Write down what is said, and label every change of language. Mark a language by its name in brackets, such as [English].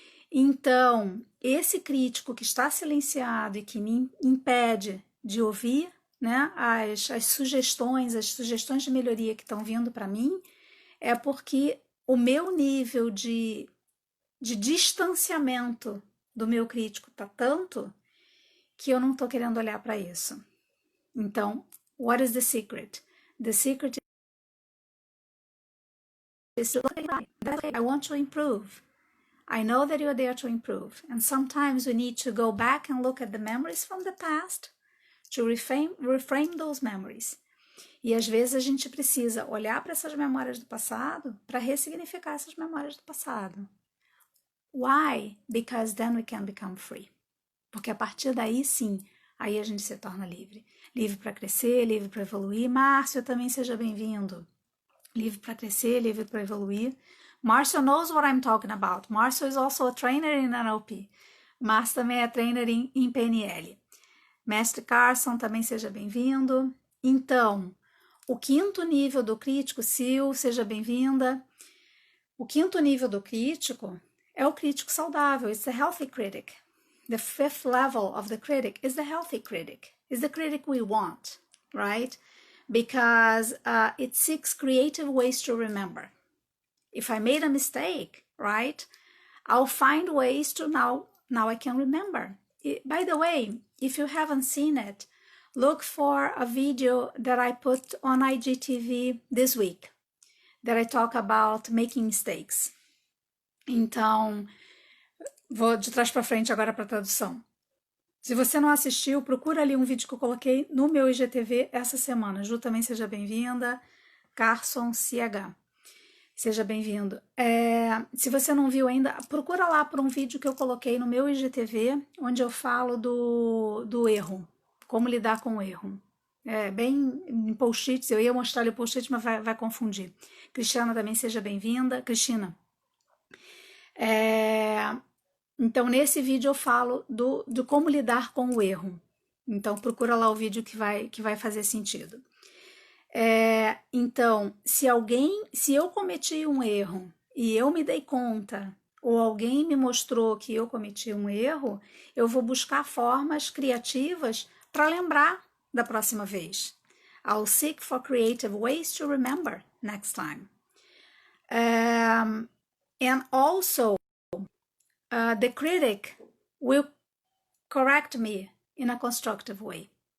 [Portuguese] Então, esse crítico que está silenciado e que me impede de ouvir, né, as sugestões de melhoria que estão vindo para mim, é porque o meu nível de distanciamento do meu crítico está tanto que eu não estou querendo olhar para isso. Então, [English] what is the secret? The secret is I want to improve. I know that you're there to improve. And sometimes we need to go back and look at the memories from the past to reframe those memories. [Portuguese] E às vezes a gente precisa olhar para essas memórias do passado para ressignificar essas memórias do passado. [English] Why? Because then we can become free. [Portuguese] Porque a partir daí, sim, aí a gente se torna livre. Livre para crescer, livre para evoluir. Márcio, também seja bem-vindo. Livre para crescer, livre para evoluir. [English] Márcio knows what I'm talking about. Márcio is also a trainer in NLP. [Portuguese] Márcio também é trainer em PNL. Mestre Carson, também seja bem-vindo. Então, o quinto nível do crítico, Sil, seja bem-vinda. O quinto nível do crítico é o crítico saudável. [English] It's the healthy critic. The fifth level of the critic is the healthy critic. It's the critic we want, right? Because it seeks creative ways to remember. If I made a mistake, right, I'll find ways to now I can remember. By the way, if you haven't seen it, look for a video that I put on IGTV this week that I talk about making mistakes. [Portuguese] Então, vou de trás para frente agora para a tradução. Se você não assistiu, procura ali um vídeo que eu coloquei no meu IGTV essa semana. Ju, também seja bem-vinda. Carson CH. Seja bem-vindo. Se você não viu ainda, procura lá por um vídeo que eu coloquei no meu IGTV, onde eu falo do erro, como lidar com o erro. Bem em post-its, eu ia mostrar ali o post-it, mas vai confundir. Cristiana, também seja bem-vinda. Cristina. Então, nesse vídeo eu falo de como lidar com o erro. Então, procura lá o vídeo que vai fazer sentido. Então, se eu cometi um erro e eu me dei conta, ou alguém me mostrou que eu cometi um erro, eu vou buscar formas criativas para lembrar da próxima vez. [English] I'll seek for creative ways to remember next time. And also, the critic will correct me in a constructive way.